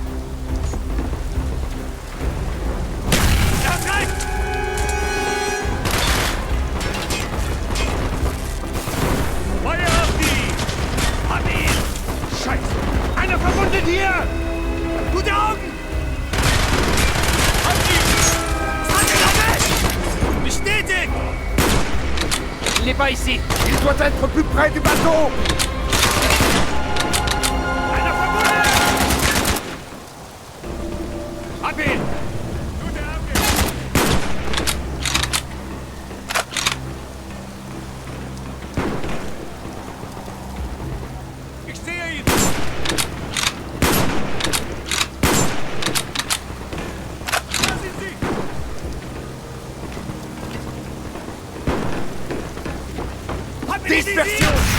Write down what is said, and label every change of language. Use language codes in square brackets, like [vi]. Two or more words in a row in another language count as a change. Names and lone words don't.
[de] Feuer auf die! Hab ihn! Scheiße! Einer verwundet hier! Gute Augen! Hab ihn! Weg! Bestätigt! [fr] Il n'est pas ici. Il doit être plus près du bateau! [de] Hab ihn! Ich sehe ihn! Da sind sie! Hab ihn! [fr] Dispersion!